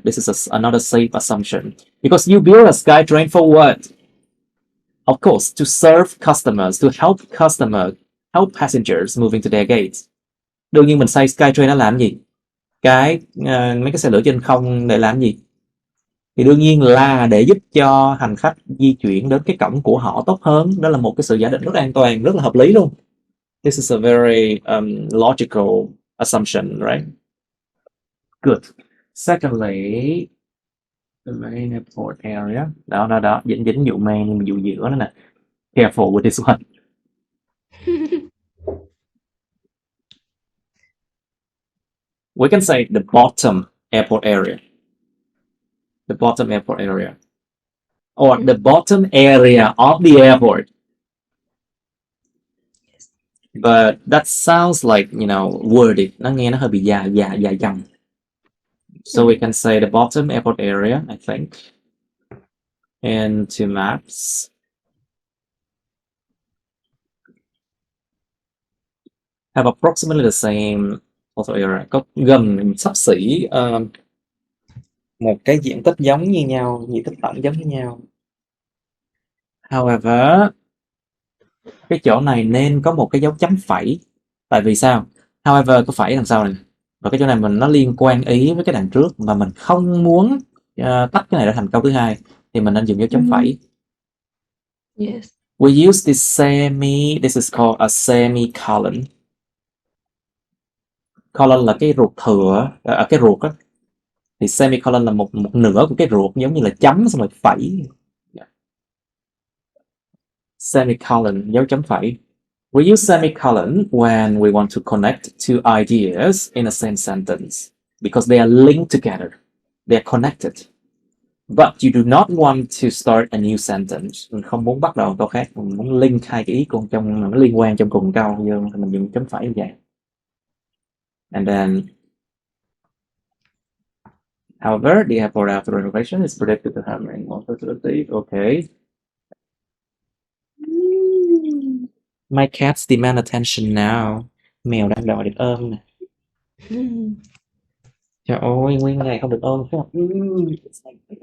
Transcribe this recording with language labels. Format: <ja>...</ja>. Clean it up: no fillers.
<en>This is another safe assumption. Because you build a Skytrain for what? Of course, to serve customers, to help passengers moving to their gates.</en> <vi>Đương nhiên mình xây Skytrain nó làm gì? Mấy cái xe lửa trên không để làm gì? Thì đương nhiên là để giúp cho hành khách di chuyển đến cái cổng của họ tốt hơn. Đó là một cái sự giả định rất an toàn, rất là hợp lý luôn.</vi> <en>This is a very logical assumption, right? Good. Secondly, the main airport area.</en> <vi>Đó, dính dụ main, dụ giữa đó nè.</vi> <en>Careful with this one. We can say the bottom airport area. The bottom airport area. Or the bottom area of the airport. But that sounds like, wordy.</en> <vi>Nó nghe nó hơi bị dài dòng.</vi> <en>So we can say the bottom airport area, I think. And to maps. Have approximately the same also area.</en> <vi>Có gần xấp xỉ một cái diện tích giống như nhau, diện tích tổng giống như nhau. However, cái chỗ này nên có một cái dấu chấm phẩy. Tại vì sao? However có phẩy đằng sau này. Và cái chỗ này nó liên quan ý với cái đằng trước, mà mình không muốn tách cái này ra thành câu thứ hai, thì mình nên dùng dấu chấm phẩy.</vi> <en>Yes. We use this is called a semicolon.</en> <vi>Colon là cái ruột thừa, cái ruột á. Thì semicolon là một nửa của cái ruột, giống như là chấm xong rồi phẩy. Semicolon, dấu chấm phẩy.</vi> <en>We use semicolon when we want to connect two ideas in a same sentence because they are linked together. They are connected. But you do not want to start a new sentence.</en> <vi>Mình không muốn bắt đầu câu khác, mình muốn link hai cái ý cùng trong nó liên quan trong cùng câu, nhưng mình dùng chấm phẩy như vậy.</vi> <en>And then, however, the airport after renovation is predicted to have more facilities. Okay. My cats demand attention now.</en> <vi>Mèo đang đòi được ôm nè. Trời ơi, nguyên ngày không được ôm phải không?</vi>